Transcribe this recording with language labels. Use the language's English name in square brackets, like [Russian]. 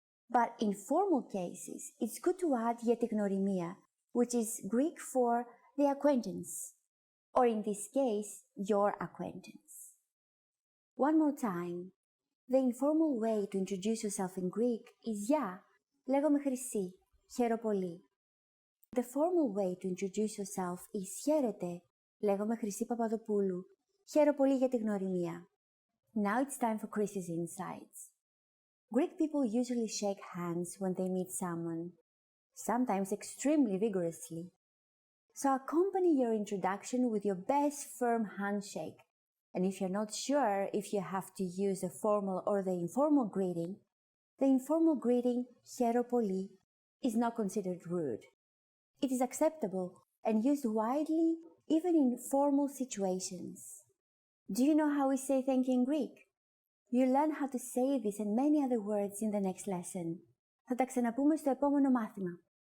[English] But in formal cases, it's good to add [Greek] για τη γνωριμία, [English] which is Greek for the acquaintance, or in this case, your acquaintance. One more time. The informal way to introduce yourself in Greek is [Greek] γεια, λέγομαι Χρυσή, χαίρομαι πολύ. [English] The formal way to introduce yourself is [Greek] χαίρετε, λέγομαι Χρυσή Παπαδοπούλου, χαίρομαι πολύ για τη γνωριμία. [English] Now it's time for Chrissy's insights. Greek people usually shake hands when they meet someone, sometimes extremely vigorously. So accompany your introduction with your best firm handshake. And if you're not sure if you have to use the formal or the informal greeting, the informal greeting χαίρομαι πολύ is not considered rude. It is acceptable and used widely even in formal situations. Do you know how we say thank you in Greek? You'll learn how to say this and many other words in the next lesson. [Greek] Θα τα ξαναπούμε στο επόμενο μάθημα.